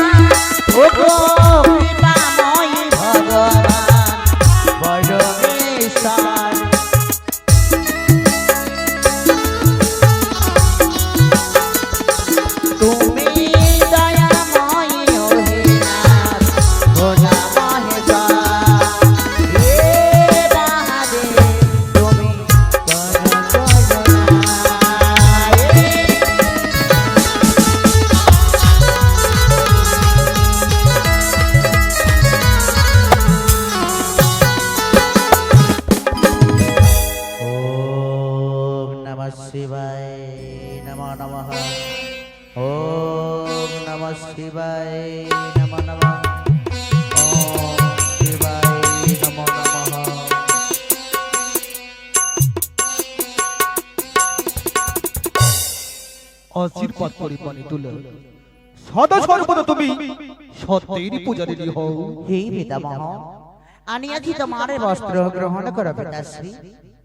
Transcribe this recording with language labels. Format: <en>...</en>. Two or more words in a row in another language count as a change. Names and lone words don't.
<bn>ওগো কৃপাময়ী ভগবান পরমেশ্বর, তুমি দয়াময়ী হে নাথ ভোলা মহেশ্বর। হে মহাদেব তুমি করো</bn> <sa>ওম নমঃ শিবায় নমঃ নমঃ। ওম নমঃ শিবায় নমঃ নমঃ। ওম শিবায় নমঃ নমঃ।</sa> <bn>আশীর্বাদ করি পানি তুলে সদা সর্বদা তুমি সত্যের পূজারী হও। হে পিতামহ, আনিয়াছি তোমার বস্ত্র গ্রহণ করো পিতাশ্রী।</bn>